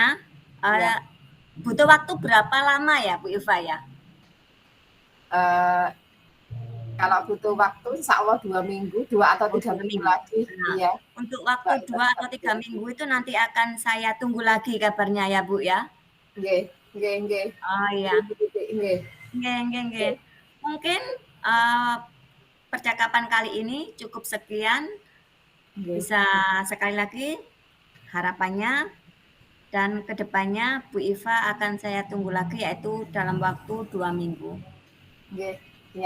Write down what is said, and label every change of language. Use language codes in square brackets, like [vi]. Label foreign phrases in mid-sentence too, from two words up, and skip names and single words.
[id] ya. butuh waktu berapa lama ya, Bu Iva ya? Uh, Kalau butuh waktu [ar] إن شاء الله [id] 2 minggu, 2 atau 3 minggu 2 minggu. lagi. Nah, Iya. untuk waktu 2 atau 3 minggu itu nanti akan saya tunggu lagi kabarnya ya, Bu, ya? [jv] Nggih, nggih, nggih. [id] Oh, [jv] Nggih, [id] iya. [jv] nggih. Nggih nggih nggih. Nggih. [id] Mungkin, eee, percakapan kali ini cukup sekian. [jv] Nggih. [id] Bisa sekali lagi harapannya Dan kedepannya Bu Iva akan saya tunggu lagi yaitu dalam waktu 2 minggu. [jv] Nggih, ya.